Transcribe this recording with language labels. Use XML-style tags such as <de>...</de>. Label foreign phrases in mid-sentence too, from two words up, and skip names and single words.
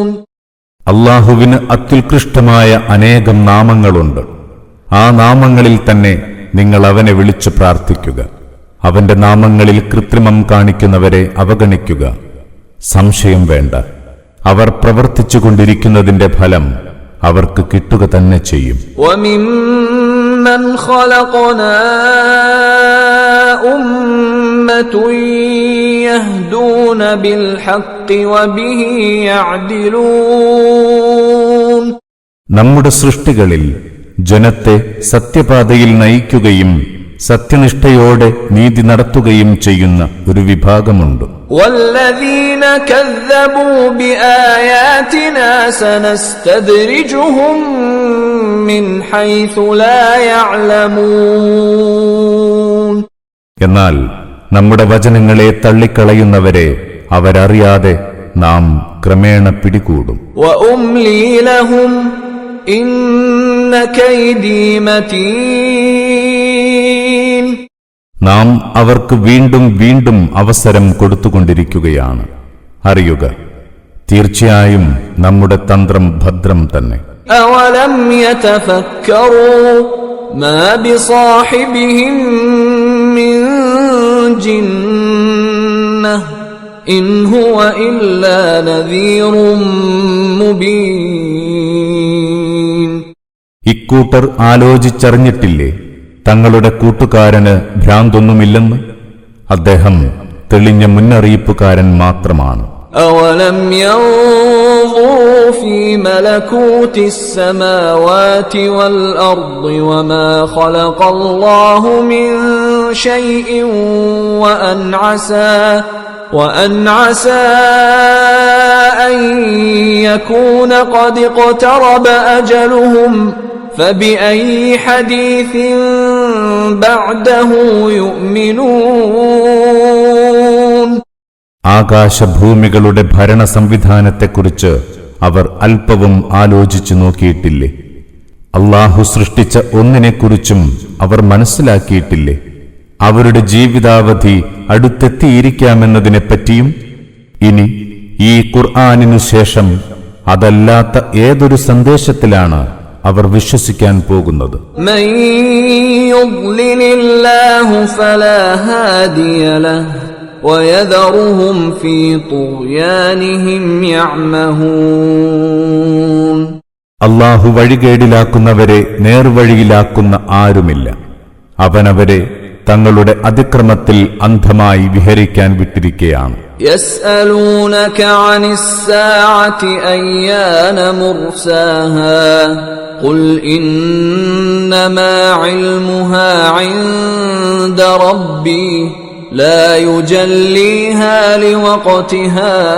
<ml>അല്ലാഹുവിന് അത്യുത്കൃഷ്ടമായ അനേകം നാമങ്ങളുണ്ട്. ആ നാമങ്ങളിൽ തന്നെ നിങ്ങൾ അവനെ വിളിച്ചു പ്രാർത്ഥിക്കുക. അവന്റെ നാമങ്ങളിൽ കൃത്രിമം കാണിക്കുന്നവരെ അവഗണിക്കുക. സംശയം വേണ്ട, അവർ പ്രവർത്തിച്ചുകൊണ്ടിരിക്കുന്നതിന്റെ ഫലം അവർക്ക് കിട്ടുക തന്നെ ചെയ്യും.</ml> <ar>وَمِمَّنْ خَلَقْنَا أُمَّةٌ يَهْدُونَ بِالْحَقِّ وَبِهِ يَعْدِلُونَ.</ar> <ml>നമ്മുടെ സൃഷ്ടികളിൽ ജനത്തെ സത്യപാതയിൽ നയിക്കുകയും സത്യനിഷ്ഠയോടെ നീതി നടത്തുകയും ചെയ്യുന്ന ഒരു വിഭാഗമുണ്ട്.</ml> <ar>وَالَّذِينَ كَذَّبُوا بِآيَاتِنَا سَنَسْتَدْرِجُهُم مِّنْ حَيْثُ لَا يَعْلَمُونَ.</ar> <ml>എന്നാൽ നമ്മുടെ വചനങ്ങളെ തള്ളിക്കളയുന്നവരെ അവരറിയാതെ നാം ക്രമേണ പിടികൂടും.</ml> <ar>وَأُمْلِي لَهُمْ إِنَّ كَيْدِي مَتِينٌ.</ar> <ml>നാം അവർക്ക് വീണ്ടും വീണ്ടും അവസരം കൊടുത്തുകൊണ്ടിരിക്കുകയാണ്. അറിയുക, തീർച്ചയായും നമ്മുടെ തന്ത്രം ഭദ്രം തന്നെ.</ml> <ar>أَوَلَمْ يَتَفَكَّرُوا مَا بِصَاحِبِهِم مِّن جِنَّةٍ إِنْ هُوَ إِلَّا نَذِيرٌ مُبِينٌ.</ar> <ml>ഇക്കൂട്ടർ ആലോചിച്ചറിഞ്ഞിട്ടില്ലേ തങ്ങളുടെ കൂട്ടുകാരന് ഭ്രാന്തൊന്നുമില്ലെന്ന്? അദ്ദേഹം തെളിഞ്ഞ മുന്നറിയിപ്പുകാരൻ മാത്രമാണ്.</ml> <ar>أَوَلَمْ يَنظُرُوا فِي مَلَكُوتِ السَّمَاوَاتِ وَالْأَرْضِ وَمَا خَلَقَ اللَّهُ مِن شَيْءٍ وَأَنْ عَسَى أَن يَكُونَ قَدِ اقْتَرَبَ أَجَلُهُمْ فَبِأَيِّ حَدِيثٍ بَعْدَهُ يُؤْمِنُونَ.</ar> <ml>ആകാശഭൂമികളുടെ ഭരണ സംവിധാനത്തെക്കുറിച്ച് അവർ അല്പവും ആലോചിച്ചു നോക്കിയിട്ടില്ലേ? അല്ലാഹു സൃഷ്ടിച്ച ഒന്നിനെക്കുറിച്ചും അവർ മനസ്സിലാക്കിയിട്ടില്ലേ? അവരുടെ ജീവിതാവധി അടുത്തെത്തിയിരിക്കാമെന്നതിനെപ്പറ്റിയും. ഇനി ഈ ഖുർആനിനു ശേഷം അതല്ലാത്ത ഏതൊരു സന്ദേശത്തിലാണ് അവർ വിശ്വസിക്കാൻ പോകുന്നത്?</ml> <ar>من يضلل الله فلا هادي له ويذرهم في طغيانهم يعمهون.</ar> <ml>അല്ലാഹു വഴികേടിലാക്കുന്നവരെ നേർവഴിയിലാക്കുന്ന ആരുമില്ല. അവനവരെ തങ്ങളുടെ അതിക്രമത്തിൽ അന്ധമായി വിഹരിക്കാൻ വിട്ടിരിക്കുകയാണ്.</ml> <ar>يسألونك عن الساعة أيان مرساها قل إنما علمها عند ربي لا يجليها لوقتها</ar>